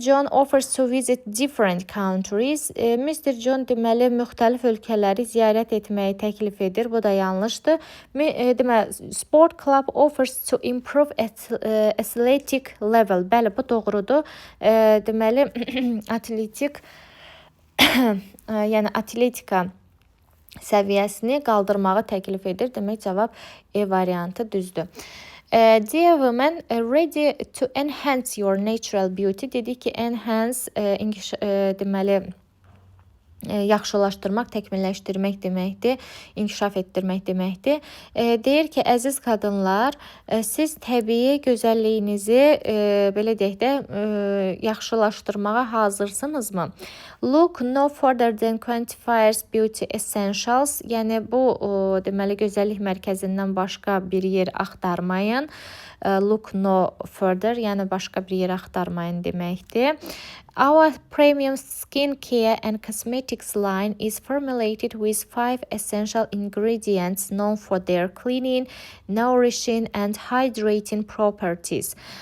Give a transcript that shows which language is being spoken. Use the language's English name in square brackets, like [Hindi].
[English] John offers to visit different countries. Mr. [Azerbaijani] John deməli müxtəlif ölkələri ziyarət etməyi təklif edir. Bu da yanlışdır. [English] Deməli sport club offers to improve athletic level. [Azerbaijani] Bəli, bu doğrudur. Deməli atletik yəni atletika səviyyəsini qaldırmağı təklif edir. Demək cavab E variantı düzdür. [English] Dear women, ready to enhance your natural beauty. [Azerbaijani] Dedik ki, enhance deməli yaxşılaşdırmaq, təkmilləşdirmək deməkdir, inkişaf etdirmək deməkdir. Deyir ki, əziz qadınlar, siz təbii gözəlliyinizi belə deyək də yaxşılaşdırmağa hazırsınızmı? [English] Look no further than quantifiers beauty essentials. [Azerbaijani] Yəni bu deməli gözəllik mərkəzindən başqa bir yer axtarmayın. [English] Look no further, [Azerbaijani] yəni başqa bir yer axtarmayın deməkdir. [English] Our premium skincare and cosmetics line is formulated with 5 essential ingredients known for their cleaning, nourishing and hydrating properties.